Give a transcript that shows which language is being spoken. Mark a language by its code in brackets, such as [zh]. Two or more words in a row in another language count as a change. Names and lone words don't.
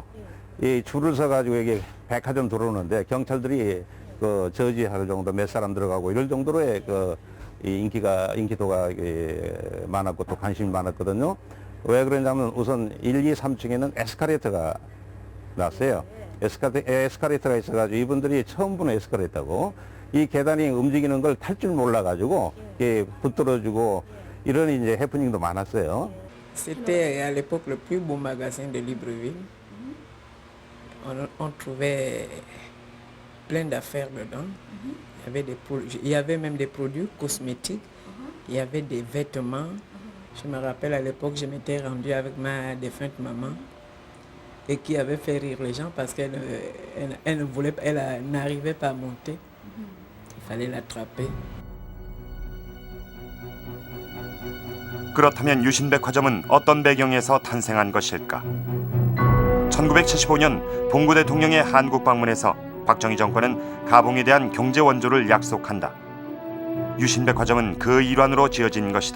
[ko] 이 줄을 서가지고 여기 백화점 들어오는데 경찰들이 그 저지할 정도 몇 사람 들어가고 이럴 정도로의 그 인기도가 많았고 또 관심이 많았거든요. 왜 그러냐면 우선 1, 2, 3층에는 에스컬레이터가 났어요. 에스컬레이터가 있어가지고 이분들이 처음 보는 에스컬레이터고 이 계단이 움직이는 걸 탈 줄 몰라가지고 붙들어주고 이런 이제 해프닝도 많았어요. [fr] C'était à l'époque le plus beau magasin de Libreville. On trouvait plein d'affaires dedans. Il y avait même des produits cosmétiques. Il y avait des vêtements. Je me rappelle à l'époque, je m'étais rendue avec ma défunte maman et qui avait fait rire les gens parce qu'elle n'arrivait pas à monter. Il fallait l'attraper. [ko] 그렇다면 유신백화점은 어떤 배경에서 탄생한 것일까? 1975년 봉고 대통령의 한국 방문에서 박정희 정권은 가봉에 대한 경제 원조를 약속한다. 유신백화점은 그 일환으로 지어진 것이다.